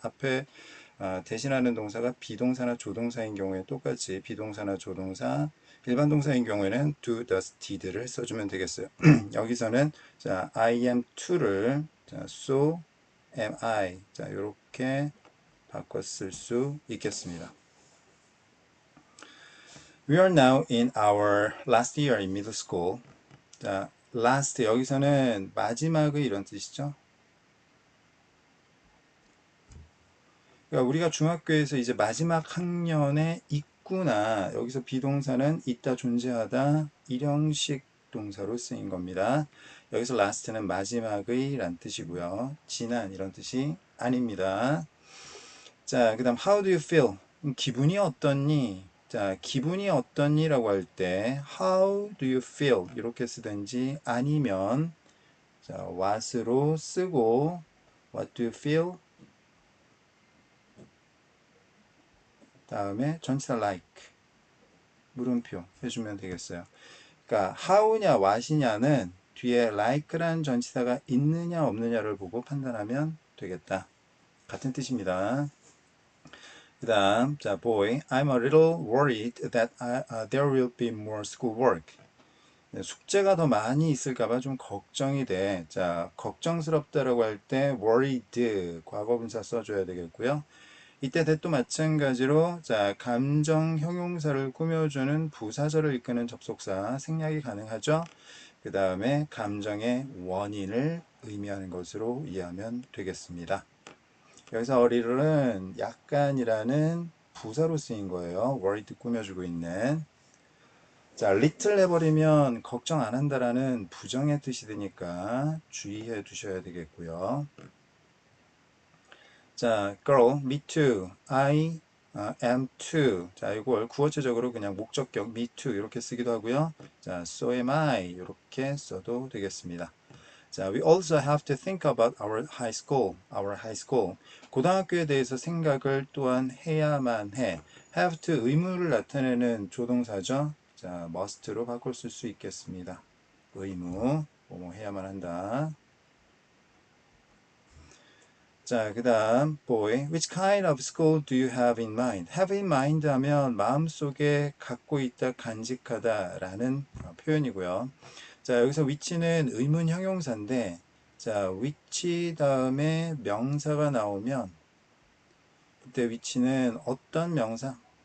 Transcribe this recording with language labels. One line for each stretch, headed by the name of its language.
Korean: 앞에 대신하는 동사가 비동사나 조동사인 경우에 똑같이 비동사나 조동사, 일반 동사인 경우에는 do, does, did를 써주면 되겠어요. 여기서는 자, I am to를 자, so am I 자, 이렇게 바꿔 쓸 수 있겠습니다.
English: We are now in our last year in middle school.
Korean: 자, last 여기서는 마지막의 이런 뜻이죠. 그러니까 우리가 중학교에서 이제 마지막 학년에 있구나. 여기서 비동사는 있다, 존재하다, 일형식 동사로 쓰인 겁니다. 여기서 last는 마지막의 란 뜻이고요. 지난 이런 뜻이 아닙니다.
English: 자, 그 다음 how do you feel?
Korean: 기분이 어떻니? 자, 기분이 어떻니?
English: 라고 할 때 how do you feel?
Korean: 이렇게 쓰든지 아니면 자, what으로 쓰고 what do you feel? 다음에 전치사 like 물음표 해주면 되겠어요. 그러니까 how냐 what이냐는 뒤에 like란 전치사가 있느냐 없느냐를 보고 판단하면 되겠다. 같은 뜻입니다.
English: 그 다음 자 boy, I'm a little worried that there will be more schoolwork.
Korean: 숙제가 더 많이 있을까봐 좀 걱정이 돼. 자 걱정스럽다라고 할 때 worried 과거분사 써줘야 되겠고요. 이때 that도 마찬가지로 자, 감정 형용사를 꾸며주는 부사절을 이끄는 접속사 생략이 가능하죠. 그 다음에 감정의 원인을 의미하는 것으로 이해하면 되겠습니다. 여기서 어리를은 약간이라는 부사로 쓰인 거예요. worried 꾸며주고 있는. 자, little 해버리면 걱정 안 한다라는 부정의 뜻이 되니까 주의해 두셔야 되겠고요.
English: 자, girl, me too, I am too.
Korean: 자, 이걸 구어체적으로 그냥 목적격 me too 이렇게 쓰기도 하고요. 자, so am I 이렇게 써도 되겠습니다.
English: 자, we also have to think about our high school. Our high school.
Korean: 고등학교에 대해서 생각을 또한 해야만 해. have to 의무를 나타내는 조동사죠. 자, must로 바꿀 수 있겠습니다. 의무, 뭐뭐 해야만 한다.
English: 자, 그 다음 boy, which kind of school do you have in mind?
Korean: have in mind 하면 마음속에 갖고 있다, 간직하다 라는 표현이고요. 자, 여기서 which는 의문 형용사인데 자, which 다음에 명사가 나오면 그때 which는 어떤 명사?